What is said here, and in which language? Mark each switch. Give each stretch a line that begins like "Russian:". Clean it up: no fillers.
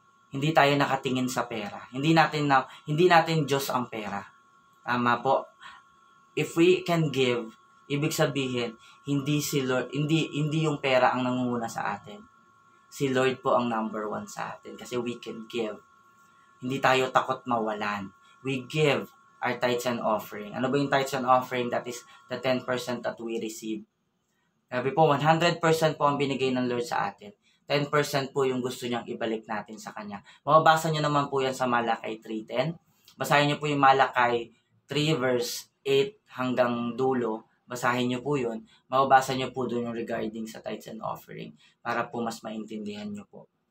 Filipino: Hindi tayo nakatingin sa pera. Hindi natin Diyos ang pera. Tama po.
English: If we can give,
Filipino: ibig sabihin, hindi si Lord, hindi yung pera ang nangunguna sa atin. Si Lord po ang number 1 sa atin kasi
English: we can give.
Filipino: Hindi tayo takot mawalan.
English: We give our tithes and offering.
Filipino: Ano ba yung
English: tithes and offering? That is the 10% that we receive.
Filipino: Sabi po, 100% po ang binigay ng Lord sa atin. 10% po yung gusto niyang ibalik natin sa Kanya. Mababasa niyo naman po yan sa Malakay 3:10. Basahin niyo po yung Malakay 3 verse 8 hanggang dulo. Basahin niyo po yun. Mababasa niyo po doon yung regarding sa tithes and offering para po mas maintindihan niyo po.